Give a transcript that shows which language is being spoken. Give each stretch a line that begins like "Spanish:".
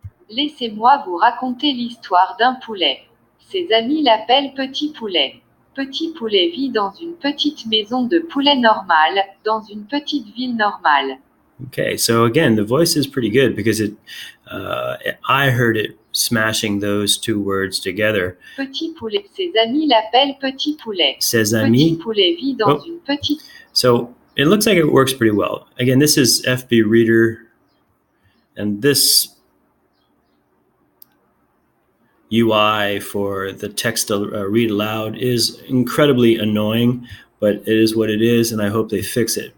French: Laissez-moi vous raconter l'histoire d'un poulet. Ses amis l'appellent Petit Poulet. Petit Poulet vit dans une petite maison de poulet normale, dans une petite ville normale.
English: Okay, so again, the voice is pretty good because I heard it smashing those two words together.
French: Petit Poulet. Ses amis l'appellent Petit Poulet. Ses amis. Petit Poulet vit dans une petite.
English: So it looks like it works pretty well. Again, this is FBReader, and this UI for the text to read aloud is incredibly annoying, but it is what it is, and I hope they fix it.